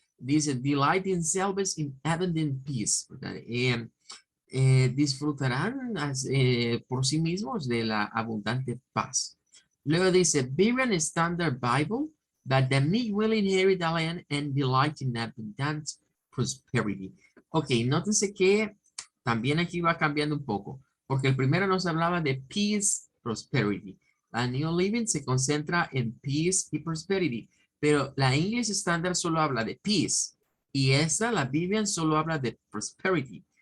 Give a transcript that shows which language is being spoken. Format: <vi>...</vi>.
<es>Dice,</es> <en>delight in selves in abundant peace.</en> <es>Disfrutarán por sí mismos de la abundante paz. Luego dice,</es> <en>Berean Standard Bible, that the meek will inherit the land and delight in abundant prosperity.</en> <es>Ok, nótense que también aquí va cambiando un poco, porque el primero nos hablaba de peace, prosperity. La New Living se concentra en peace y prosperity, pero la English Standard solo habla de peace y esta, la Vivian, solo habla de prosperity.</es>